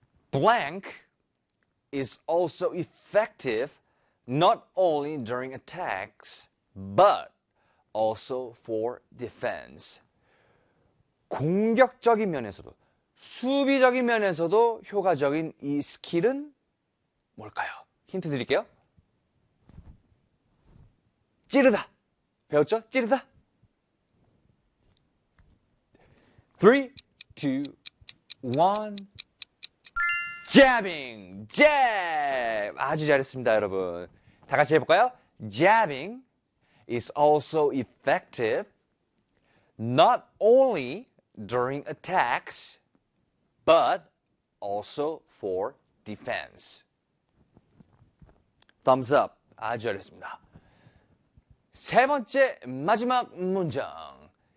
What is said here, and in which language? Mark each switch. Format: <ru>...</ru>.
<en>Blank is also effective not only during attacks but also for defense.</en> <ko>공격적인 면에서도, 수비적인 면에서도 효과적인 이 스킬은 뭘까요? 힌트 드릴게요. 찌르다. 배웠죠? 찌르다.</ko> <en>3, 2, 1. Jabbing. Jab.</en> <ko>아주 잘했습니다, 여러분. 다 같이 해볼까요?</ko> <en>Jabbing is also effective not only during attacks but also for defense. Thumbs up.</en> <ko>아주 잘했습니다. 세 번째 마지막 문장.</ko>